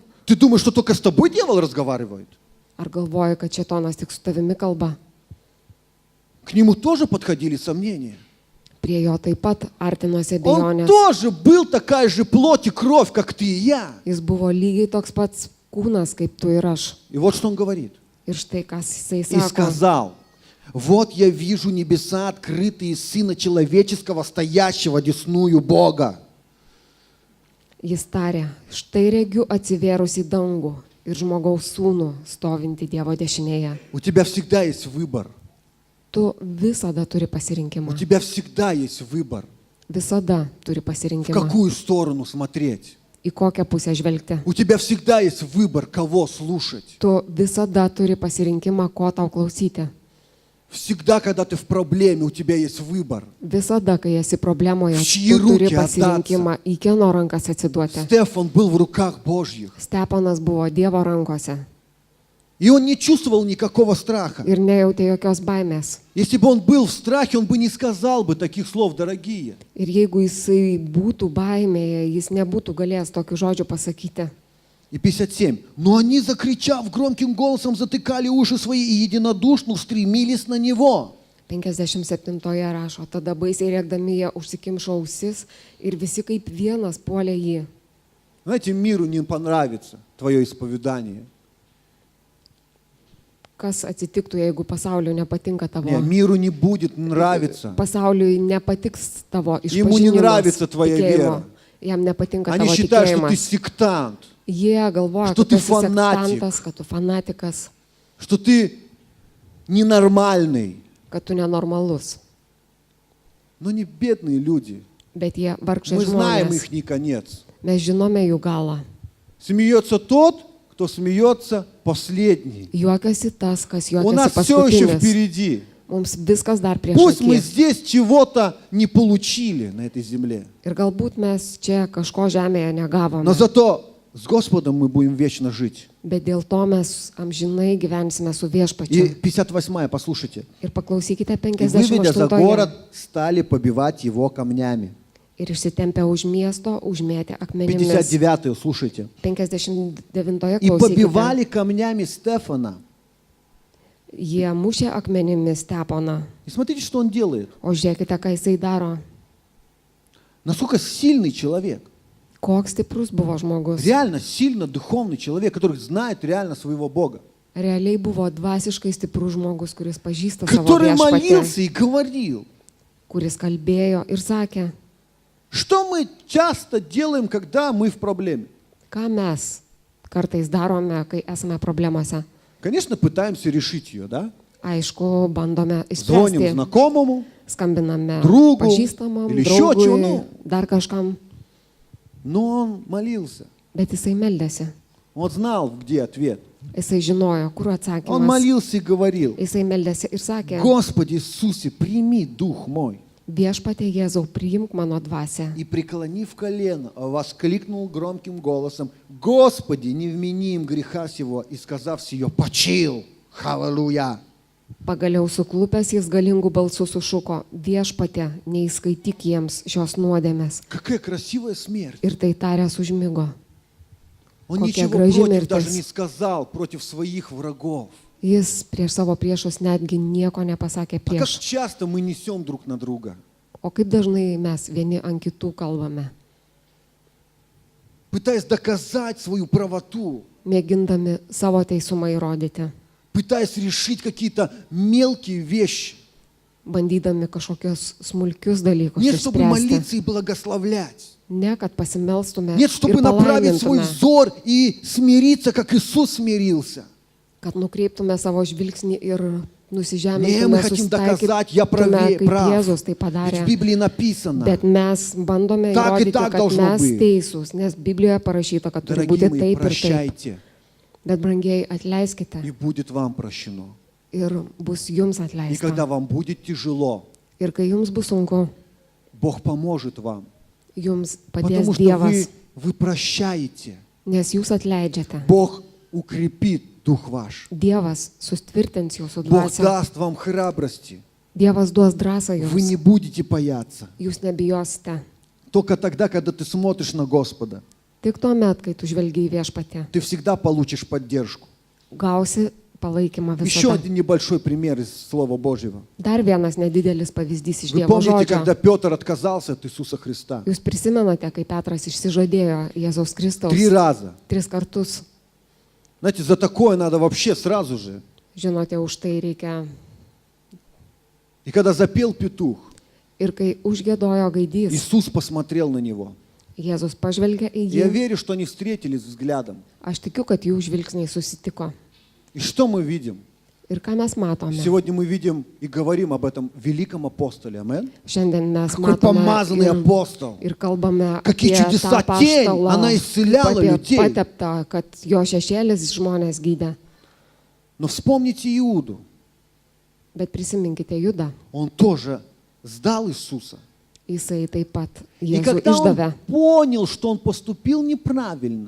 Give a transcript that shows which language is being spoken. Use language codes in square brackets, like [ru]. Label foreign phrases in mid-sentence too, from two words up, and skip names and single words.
[ru] Ты думаешь, что только с тобой дьявол разговаривает? [lt] Ar galvoji, kad šitonas tik su tavimi kalba? [ru] К нему тоже подходили сомнения. [lt] Prie jo taip pat artinosi [ru] Он [lt] abejonės. [ru] тоже был такая же плоть и кровь, как ты и я. [lt] Jis buvo lygiai toks pats kūnas kaip tu ir aš. [ru] И вот что он говорит. [lt] Ir štai kas jisai [ru] И [lt] sako. [ru] сказал, вот я вижу небеса открытые, Сына Человеческого, стоящего одесную Бога. [lt] Jis tarė, štai regiu atsivėrusi dangų ir žmogaus sūnų stovinti Dievo dešinėje. [ru] У тебя всегда есть выбор. [lt] Tu visada turi [ru] У [lt] pasirinkimą. [ru] тебя всегда есть выбор, [lt] Visada turi [ru] в [lt] pasirinkimą. [ru] какую сторону смотреть. [lt] Į kokią pusę žvelgti. [ru] У тебя всегда есть выбор, кого слушать. [lt] Tu visada turi pasirinkimą, ko tau klausyti. [ru] Всегда, когда ты в проблеме, у тебя есть выбор. [lt] Visada, kai esi problemoje, [ru] В чьи [lt] tu turi [ru] руки [lt] pasirinkimą, į kieno rankas atsiduoti. [ru] Стефан был в руках Божьих. [lt] Stepanas buvo Dievo rankose [ru] И он не чувствовал никакого страха. [lt] ir nejautė jokios baimės. [ru] Если бы он был в страхе, он бы не сказал бы таких слов, дорогие. [lt] Ir jeigu jisai būtų baimėje, jis nebūtų galėjęs tokių žodžių pasakyti. [ru] И 57. Но они, закричав громким голосом, затыкали уши свои и единодушно устремились на него. [lt] 57 rašo, tada baisiai rėkdami jie užsikimšo ausis ir visi kaip vienas puolė jį. [ru] Знаете, миру не понравится твое исповедание. [lt] Kas atsitiktų, jeigu pasauliu nepatinka tavo? [ru] Не, миру не будет нравиться. [lt] Pasauliui nepatiks tavo [ru] Ему не [lt] išpažinimas, [ru] нравится твоя [lt] tikėjimo. [ru] вера. [lt] Jam nepatinka [ru] Они [lt] tavo [ru] считают, что ты [lt] tikėjimas. [ru] сектант, [lt] Jie galvoja, [ru] Что [lt] kad [ru] ты [lt] tu esi [ru] фанатик. [lt] sektantas, kad tu fanatikas, [ru] что ты ненормальный. [lt] kad tu nenormalus. [ru] Но не бедные люди. [lt] Bet jie vargšai [ru] Мы знаем [lt] žmonės. [ru] их не конец. [lt] Mes žinome jų galą. [ru] Смеется тот, кто смеется последний. [lt] Juokiasi tas, kas [ru] У нас [lt] juokiasi [ru] все еще [lt] paskutinis. [ru] впереди. [lt] Mums viskas dar prieš [ru] Пусть мы [lt] akis. [ru] здесь чего-то не получили на этой земле, [lt] Ir galbūt mes čia kažko žemėje negavome. [ru] но зато с Господом мы будем вечно жить. [lt] Bet dėl to mes amžinai gyvensime su [ru] И [lt] viešpačiu. [ru] 58-я, послушайте. [lt] Ir paklausykite [ru] И выведя за 58. город, стали побивать его камнями. [lt] Ir išsitempę už miesto, užmėtė akmenimis. [ru] 59-ю, слушайте. 59 И [lt] klausykite. [ru] побивали камнями Стефана. [lt] Jie mušė akmenimis Steponą. [ru] И смотрите, что он делает. [lt] O žiūrėkite, ką jisai daro. [ru] Насколько сильный человек. [lt] Koks stiprus buvo žmogus. [ru] Реально сильно духовный человек, который знает реально своего Бога. [lt] Realiai buvo dvasiškai stiprus žmogus, kuris pažįsta savo [ru] Который [lt] viešpatį, [ru] молился и говорил. [lt] kuris kalbėjo ir sakė, [ru] Что мы часто делаем, когда мы в проблеме? [lt] ką mes kartais darome, kai esame problemose. [ru] Конечно, пытаемся решить ее, да? [lt] Aišku, bandome [ru] Звоним [lt] išspręsti, [ru] знакомому, [lt] skambiname Draugų, pažįstamam, [ru] или еще [lt] draugui, [ru] чему. [lt] dar kažkam, [ru] но он молился. [lt] bet jisai meldėsi. [ru] Он знал, где ответ. [lt] Jisai žinojo, kur [ru] Он [lt] atsakymas. [ru] молился и говорил, [lt] Jisai meldėsi ir sakė, [ru] Господи Иисусе, прими дух мой. [lt] viešpatie Jėzau, priimk mano dvasią. [ru] И, преклонив колено, воскликнул громким голосом, Господи, не вмени им греха сего, и сказав сие, почил. Халлелуя. [lt] Pagaliau suklupęs jis galingų balsų sušuko, viešpatie, neįskaityk jiems šios nuodėmės. [ru] Какая красивая смерть. [lt] Ir tai taręs užmigo. [ru] Он [lt] Kokia [ru] ничего [lt] graži [ru] против даже [lt] mirtis. [ru] не сказал против своих врагов. [lt] Jis prieš savo priešus netgi nieko nepasakė [ru] А как [lt] prieš. [ru] часто мы несем друг на друга? [lt] O kaip dažnai mes vieni ant kitų kalbame, [ru] Пытаясь доказать свою правоту, [lt] mėgindami savo teisumą įrodyti, [ru] пытаясь решить какие-то мелкие вещи. [lt] bandydami kažkokius smulkius dalykus [ru] Нет, чтобы [lt] išspręsti. [ru] молиться и благословлять. [lt] Ne, kad pasimelstume [ru] Нет, [lt] ir [ru] чтобы направить свой [lt] palaimintume, [ru] взор и смириться, как Иисус смирился. [lt] kad nukreiptume savo žvilgsnį ir [ru] Не, мы [lt] nusižemintume, [ru] хотим доказать, я [lt] susitaikytume, kaip [ru] прав. [lt] Jėzus tai [ru] Ведь [lt] padarė. [ru] в Библии написано, [lt] Bet mes bandome [ru] Так и [lt] įrodyti, [ru] так [lt] kad [ru] должно [lt] mes [ru] быть. [lt] teisūs, nes Biblijoje parašyta, kad turi [ru] дорогие [lt] būti [ru] мои, [lt] taip ir taip. [ru] прощайте, [lt] Bet brangiai, atleiskite [ru] и будет вам прощено. [lt] ir bus jums [ru] И когда [lt] atleista. [ru] вам будет тяжело, [lt] Ir kai jums bus sunku, [ru] Бог поможет вам. [lt] jums padės [ru] Потому что [lt] Dievas, [ru] вы прощаете. [lt] nes jūs atleidžiate. [ru] Бог укрепит дух ваш. [lt] Dievas sustvirtins jūsų [ru] Бог [lt] dvasią. [ru] даст вам храбрости. [lt] Dievas duos drąsą [ru] Вы не [lt] jums. [ru] будете бояться. [lt] Jūs nebijosite. [ru] Только тогда, когда ты смотришь на Господа, [lt] Tik tuo met, kai tu žvelgi į viešpatį, [ru] ты всегда получишь поддержку. [lt] gausi palaikymą [ru] Еще [lt] visada. [ru] один небольшой пример из Слова Божьего. [lt] Dar vienas nedidelis pavyzdys iš [ru] Вы [lt] Dievo [ru] помните, [lt] žodžio. [ru] когда Петр отказался от Иисуса Христа? [lt] Jūs prisimenate, kai Petras išsižadėjo Jėzaus Kristaus [ru] 3 раза. [lt] 3 kartus. [ru] Знаете, за такое надо вообще сразу же. [lt] Žinote, už tai reikia. [ru] И когда запел петух, [lt] Ir kai užgėdojo gaidys, [ru] Иисус посмотрел на него. [lt] Jėzus pažvelgė į [ru] Я [lt] jį. [ru] верю, что они встретились взглядом. [lt] Aš tikiu, kad jų žvilgsniai susitiko. [ru] И что мы видим? [lt] Ir ką mes matome? [ru] Сегодня мы видим и говорим об этом великом апостоле. Амин. [lt] Šiandien mes [ru] Какой [lt] matome [ru] помазанный апостол. [lt] ir kalbame [ru] Какие [lt] apie [ru] чудеса, [lt] tą [ru] тень, [lt] apaštalą, [ru] она исцеляла [lt] apie [ru] людей. [lt] pateptą, kad jo šešėlis žmonės gydė. [ru] Но вспомните Иуду. [lt] Bet prisiminkite Judą. [ru] Он тоже сдал Иисуса. [lt] Jisai taip pat [ru] И [lt] Jėzų [ru] когда он [lt] išdavė. [ru] понял, что он поступил неправильно,